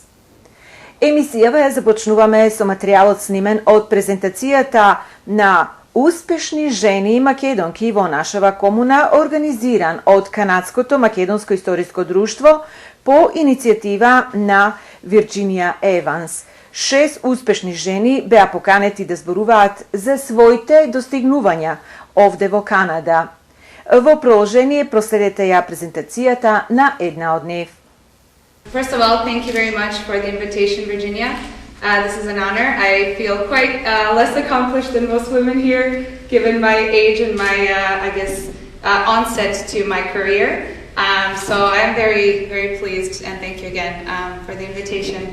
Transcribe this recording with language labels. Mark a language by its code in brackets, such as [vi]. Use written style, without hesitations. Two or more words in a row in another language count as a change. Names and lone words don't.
[mk] Емисијава ја започнуваме со материјалот снимен од презентацијата на успешни жени и македонки во нашава комуна, организиран од Канадското македонско историско друштво по иницијатива на Вирџинија Еванс. 6 успешни жени беа поканети да зборуваат за своите достигнувања овде во Канада. Во продолжение проследете ја презентацијата на една од нив. [en] First of all, thank you very much for the invitation, Virginia. This is an honor. I feel quite less accomplished than most women here, given my age and my, onset to my career. So I am very, very pleased, and thank you again for the invitation.